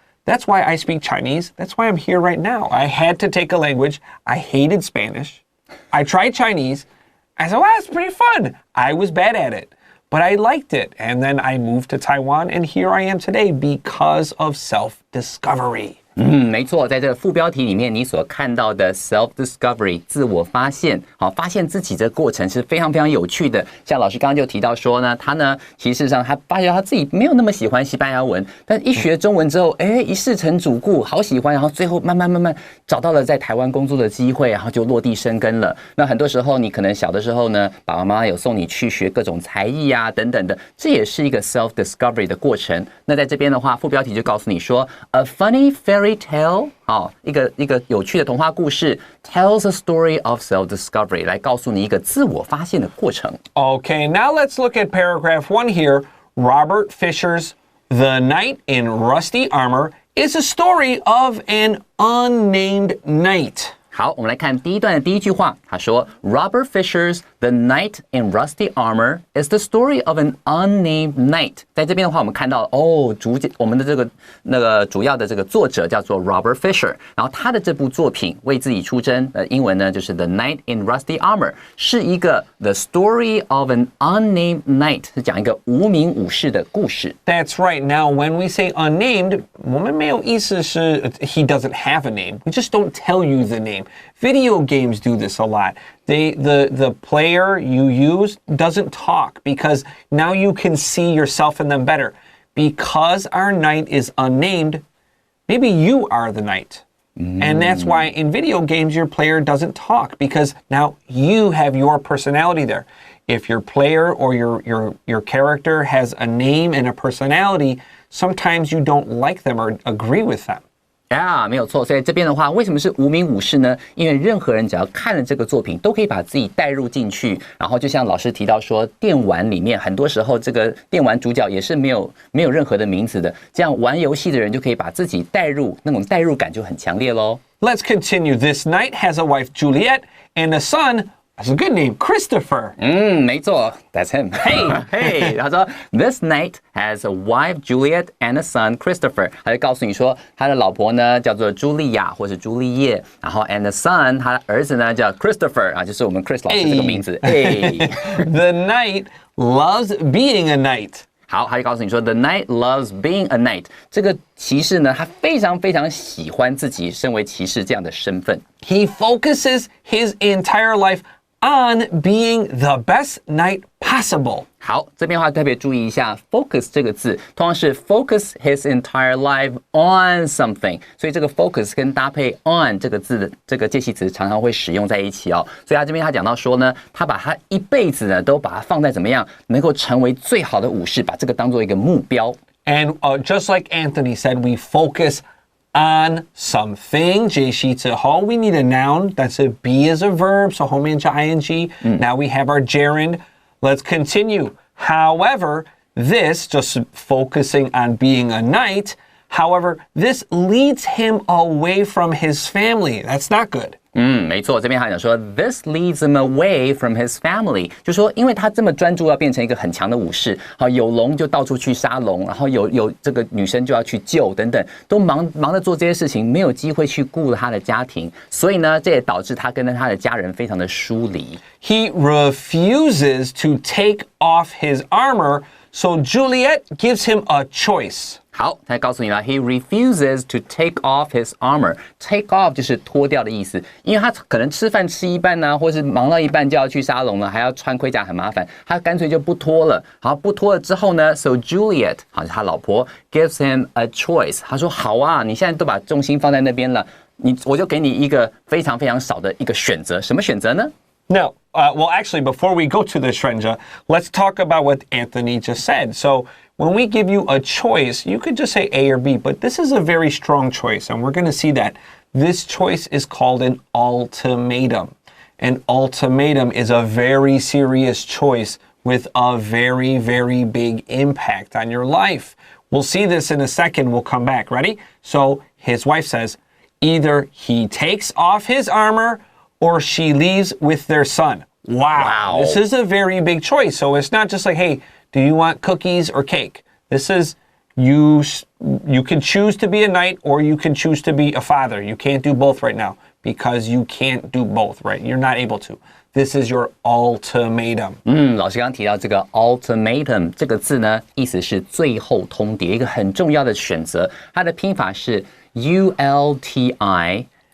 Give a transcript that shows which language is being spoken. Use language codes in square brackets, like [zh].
[en] That's why I speak Chinese. That's why I'm here right now. I had to take a language. I hated Spanish. I tried Chinese. I said, well, that's pretty fun. I was bad at it, but I liked it. And then I moved to Taiwan, and here I am today because of self-discovery. [zh] 没错，在这个副标题里面，你所看到的 self-discovery 自我发现，发现自己这个过程是非常非常有趣的。像老师刚刚就提到说呢，他呢，其实上他发现他自己没有那么喜欢西班牙文，但一学中文之后，一试成主顾，好喜欢，然后最后慢慢找到了在台湾工作的机会，然后就落地生根了。那很多时候，你可能小的时候呢，爸爸妈妈有送你去学各种才艺啊等等的，这也是一个 self-discovery 的过程。那在这边的话，副标题就告诉你说 ， [en] a funny fairy tale， [zh] 一个有趣的童话故事 [en] tells a story of self-discovery， [zh] 来告诉你一个自我发现的过程。 [en] Okay, now let's look at paragraph 1 here. Robert Fisher's The Knight in Rusty Armor is a story of an unnamed knight. [zh] 好，我们来看第一段的第一句话，他说 [en] Robert Fisher's The Knight in Rusty Armor is the story of an unnamed knight。 [zh] 在这边的话，我们看到我们的主要的这个作者叫做 Robert Fisher， 然后他的这部作品为自己出征，英文呢就是 The Knight in Rusty Armor， 是一个 [en] The story of an unnamed knight， [zh] 是讲一个无名武士的故事。 [en] That's right. Now, when we say unnamed, [zh] 我们没有意思是 [en] he doesn't have a name. We just don't tell you the name. Video games do this a lot. The player you use doesn't talk because now you can see yourself in them better. Because our knight is unnamed, maybe you are the knight. And that's why in video games your player doesn't talk because now you have your personality there. If your player or your character has a name and a personality, sometimes you don't like them or agree with them. [zh] 没有错。所以这边的话，为什么是无名武士呢？因为任何人只要看了这个作品，都可以把自己带入进去。然后就像老师提到说，电玩里面很多时候这个电玩主角也是没有任何的名字的，这样玩游戏的人就可以把自己带入，那种代入感就很强烈咯。 [en] Let's continue. This knight has a wife, Juliet, and a son.That's a good name, Christopher. [zh] 没错 [en] ，That's him. Hey, [zh] 他说 [en] This knight has a wife Juliet and a son Christopher. [zh] 他就告诉你说，他的老婆呢叫做茱莉亚或是茱莉叶，然后 [en] and a son， [zh] 他的儿子呢叫 Christopher 啊，就是我们 Chris 老师这个名字。 [en] The knight loves being a knight. [zh] 好，他就告诉你说 [en] The knight loves being a knight。 [zh] 这个骑士呢，他非常非常喜欢自己身为骑士这样的身份。 [en] He focuses his entire life.on being the best knight possible. [zh] 好，这边的话特别注意一下 focus 这个字，通常是 [en] focus his entire life on something， [zh] 所以这个 focus 跟搭配 on 这个字的这个介系词常常会使用在一起哦。所以他这边他讲到说呢，他把他一辈子呢都把它放在怎么样能够成为最好的武士，把这个当做一个目标。 [en] And just like Anthony said, we focus.on something, [zh] 介系词后 [en] we need a noun. That's a be as a verb, so [zh] 后面加 [en] ing. Now we have our gerund. Let's continue. However, this, just focusing on being a knight, however, this leads him away from his family. That's not good. [zh] 没错，这边他讲说 [en] This leads him away from his family， [zh] 就说因为他这么专注要变成一个很强的武士，好有龙就到处去杀龙，然后有这个女生就要去救等等，都忙着做这些事情，没有机会去顾他的家庭，所以呢，这也导致他跟他的家人非常的疏离。 [en] He refuses to take off his armor, so Juliet gives him a choice. [zh] 好，他告诉你了 [en] ，He refuses to take off his armor. [zh] Take off 就是脱掉的意思，因为他可能吃饭吃一半呢，或是忙到一半就要去沙龙了，还要穿盔甲很麻烦，他干脆就不脱了。好，不脱了之后呢 ， [en] So Juliet， [zh] 好，他老婆 [en] gives him a choice。 [zh] 他说好啊，你现在都把重心放在那边了，我就给你一个非常非常少的一个选择，什么选择呢 [en] No. Well, actually, before we go to the Shrenja, let's talk about what Anthony just said. So when we give you a choice, you could just say A or B, but this is a very strong choice, and we're going to see that. This choice is called an ultimatum. An ultimatum is a very serious choice with a very, very big impact on your life. We'll see this in a second. We'll come back. Ready? So his wife says, either he takes off his armor or she leaves with their son. Wow. This is a very big choice. So it's not just like, hey, do you want cookies or cake? This is, you can choose to be a knight or you can choose to be a father. You can't do both right now because you can't do both, right? You're not able to. This is your ultimatum. [zh] 老师刚刚提到这个 ultimatum 这个字呢，意思是最后通牒，一个很重要的选择。它的拼法是 ultimatum。